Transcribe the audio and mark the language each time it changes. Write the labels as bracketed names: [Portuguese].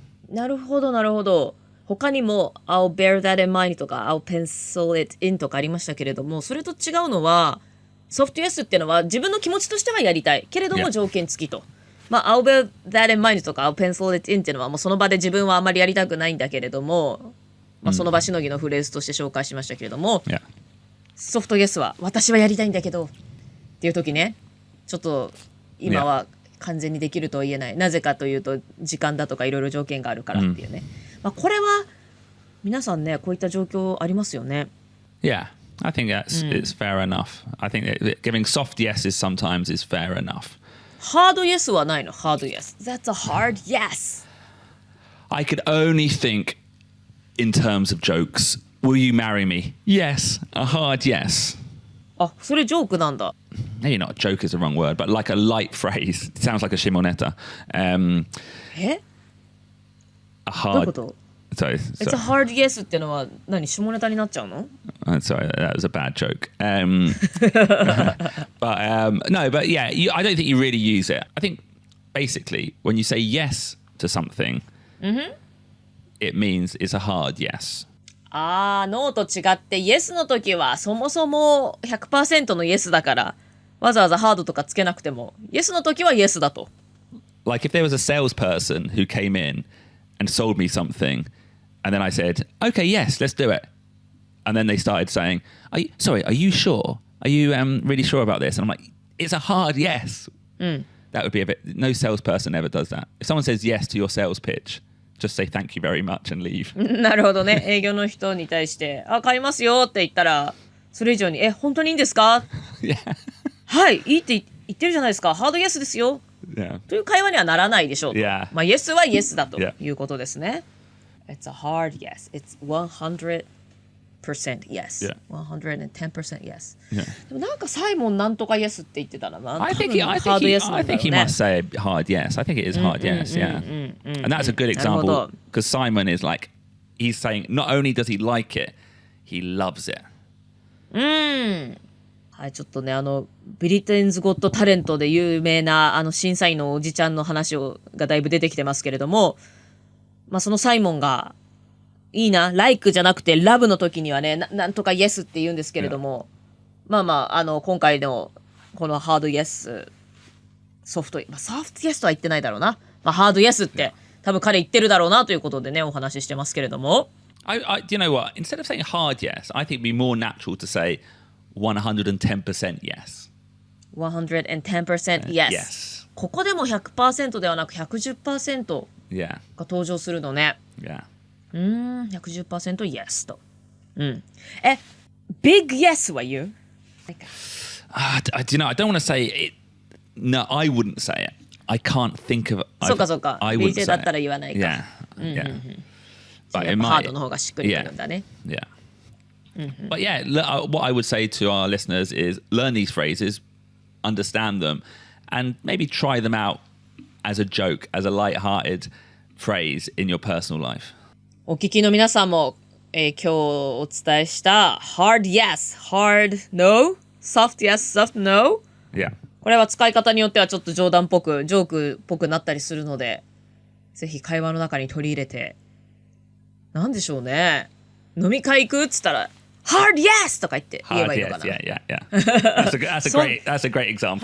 [Japanese] なるほどなるほど。他にも [English] I'll bear that in mind [Japanese] とか [English] I'll pencil it in [Japanese] とかありましたけれども、それと違うのはソフトイエスっていうのは自分の気持ちとしてはやりたいけれども [English] Yeah. [Japanese] 条件付きと。 [English] I'll bear that in mind [Japanese] とか [English] I'll pencil it in [Japanese] っていうのはもうその場で自分はあまりやりたくないんだけれども、その場しのぎのフレーズとして紹介しましたけれども、 [English] Yeah. [Japanese] ソフトイエスは私はやりたいんだけどっていう時ね、ちょっと今は完全にできるとは言えない。なぜかというと時間だとかいろいろ条件があるからっていうね。これは皆さんね、こういった状況ありますよね。 [English] Yeah. I think it's fair enough. I think that giving soft yeses sometimes is fair enough. [Japanese] ハードイエスはないの？ [English] ハードイエス。That's a hard yes. I could only think in terms of jokes. Will you marry me? Yes. A hard yes. [Japanese] あ、それジョークなんだ。 [English] Maybe not joke is the wrong word, but like a light phrase. It sounds like a shimoneta. [Japanese] え？ [English] A [Japanese] どういうこと？ [English] Sorry. It's a hard yes [Japanese] ってのは何？下ネタになっちゃうの？ [English] Sorry, that was a bad joke. But yeah, I don't think you really use it. I think basically when you say yes to something, it means it's a hard yes. [Japanese] ノーと違ってイエスの時はそもそも 100% のイエスだからわざわざハードとかつけなくてもイエスの時はイエスだと。 [English] Like if there was a salesperson who came in and sold me something, and then I said, okay, yes, let's do it. And then they started saying, are you sure? Are you really sure about this? And I'm like, it's a hard yes. That would be a bit... No salesperson ever does that. If someone says yes to your sales pitch, just say thank you very much and leave. [Japanese] なるほどね。営業の人に対して買いますよって言ったらそれ以上に本当にいいんですか？ [English] Yeah. [Japanese] はい、いいって言ってるじゃないですか。ハードイエスですよ。 [English] Yeah. [Japanese] という会話にはならないでしょうと。 [English] Yeah. [Japanese] イエスはイエスだと [English] Yeah. [Japanese] いうことですね。 [English] It's a hard yes. It's 100% yes. Yeah. 110% yes. Yeah. [Japanese] でもなんかサイモンなんとか yes って言ってたらな。 [English] I think [Japanese] 多分ハードイエスなんだろうね。 [English] he must say hard yes. I think it is hard yes, yeah. And that's a good example because Simon is like, he's saying not only does he like it, he loves it. [Japanese] はい、ちょっとね、ブリテンズ・ゴット・タレントで有名な審査員のおじちゃんの話がだいぶ出てきてますけれども、そのサイモンがいいな、like じゃなくて love の時にはね、なんとか yes って言うんですけれども、今回のこのハード yes、ソフト、ソフト yes とは言ってないだろうな。ハード yes って多分彼言ってるだろうなということでね、お話ししてますけれども。 [English] Do you know what? Instead of saying hard yes, I think it'd be more natural to say 110% yes. 110% yes. Yes. [Japanese] ここでも 100% ではなく 110% [English] Yeah. [Japanese] が登場するのね。 [English] Yeah. 110% yes と。 [Japanese] big yes は言う？ [English] Do you know, I don't want to say it. No, I wouldn't say it. I can't think of it. [Japanese] そうかそうか。 [English] I wouldn't BJ say [Japanese] だったら [English] it. [Japanese] 言わないか。 [English] Yeah. Yeah. [Japanese] や [English] But [Japanese] っ [English] it [Japanese] ぱハー [English] might. [Japanese] ドの方がしっくりくるんだね。 [English] Yeah. But yeah, what I would say to our listeners is learn these phrases, understand them, and maybe try them out as a joke, as a light-hearted phrase in your personal life. [Japanese] お聞きの皆さんも、今日お伝えした [English] hard yes, hard no, soft yes, soft no。 Yeah. [Japanese] これは使い方によってはちょっと冗談っぽく、ジョークっぽくなったりするので、ぜひ会話の中に取り入れて、なんでしょうね。飲み会行くっつったら、 [English] hard yes [Japanese] とか言って言えばいいのかな。 [English] Yeah. That's a great example.